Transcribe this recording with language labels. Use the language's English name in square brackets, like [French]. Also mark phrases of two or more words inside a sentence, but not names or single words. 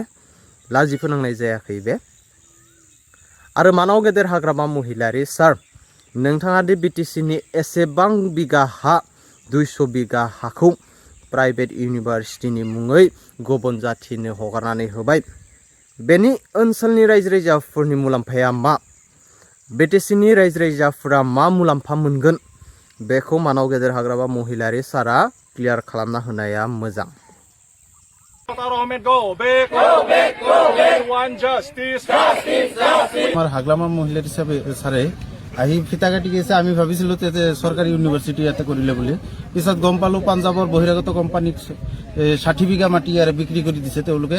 [Bodo] लाजि फोनांनाय जायाखै बे? आरो मानाव गेदेर हाग्रामा महिलारि सार, नोंथाङा दि BTCनि एसेबां बिगा हा 200 बिगा हाखौ [English] private university [Bodo] मुङै गुबुन जाथिनो हगारनानै होबाय, बेनि ओनसोलनि रायजो राजाफोरनि मुलाम्फाया मा? BTCनि रायजो राजाफोरा मा मुलाम्फा मोनगोन? बेखौ मानाव गेदेर हाग्रामा महिलारि सारा क्लियार खालामना होनाया मोजां। [Assamese] হাগলামা মহিলা হিসাবে সারে আহি ফিতা কাটি গেছে। আমি ভাবিছিলো সরকারি ইউনিভার্সিটি ইয়াতে করিলে বলে, পিছত গম পালো পাঞ্জাবৰ বহিৰাগত কোম্পানীক 60 বিঘা মাটি ইয়াৰে বিক্ৰী কৰি দিছে তেওঁলোকে।